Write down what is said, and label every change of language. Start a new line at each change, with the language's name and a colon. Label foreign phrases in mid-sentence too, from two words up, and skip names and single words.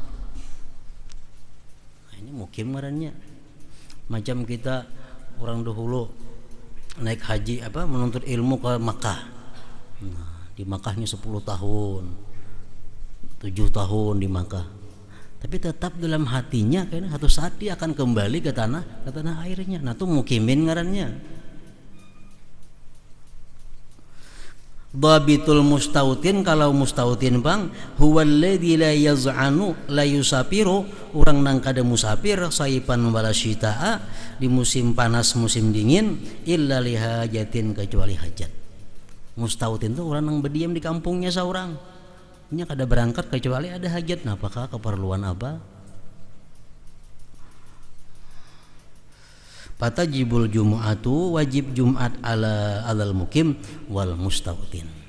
Banjar: Nah, ini mukim ngarannya. Macam kita orang dahulu naik haji menuntut ilmu ke Makkah. Nah, di Makkahnya 10 tahun 7 tahun di Makkah, tapi tetap dalam hatinya kayaknya satu saat dia akan kembali ke tanah airnya. Nah itu mukimin ngarannya.
Arabic: Dhabitul mustautin,
Banjar: kalau mustautin bang,
Arabic: huwallazi la yaz'anu la yusafiru,
Banjar: orang nang kada musafir
Arabic: saipan wala syita'a,
Banjar: di musim panas musim dingin,
Arabic: illa lihajatin,
Banjar: kecuali hajat. Mustautin itu orang yang berdiam di kampungnya seorang, nya kada berangkat kecuali ada hajat. Nah, apakah keperluan apa?
Arabic: Fatajibul jumu'atu,
Banjar: wajib Jumat
Arabic: alal mukim wal mustautin.